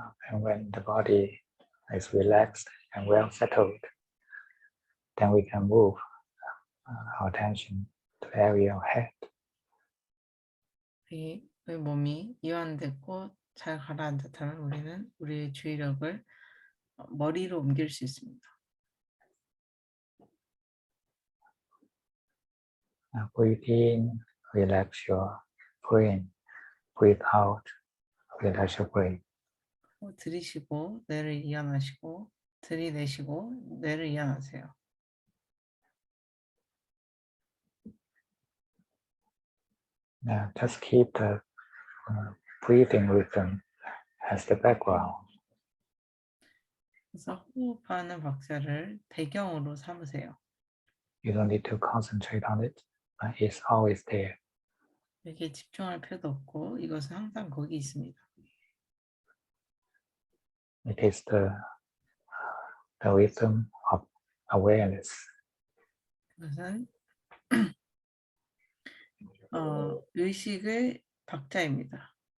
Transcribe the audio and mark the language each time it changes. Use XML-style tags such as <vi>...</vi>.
<en>And when the body is relaxed and well settled, then we can move our attention to the area of head.</en> <ko>이 몸이 이완됐고 잘 가라앉았다면 우리는 우리의 주의력을 머리로 옮길 수 있습니다.</ko> <en>Breathe in, relax your brain. Breathe out, relax your brain.</en> <ko>들이쉬고 뇌를 이완하시고 들이내쉬고 뇌를 이완하세요.</ko> <en>Just keep the breathing rhythm as the background.</en> <ko>그래서 호흡하는 박자를 배경으로 삼으세요.</ko> <en>You don't need to concentrate on it. It's always there.</en> <ko>여기에 집중할 필요도 없고 이것은 항상 거기 있습니다.</ko> <en>It is the rhythm of awareness.</en> <ko>그것은 의식의 박자입니다.</ko>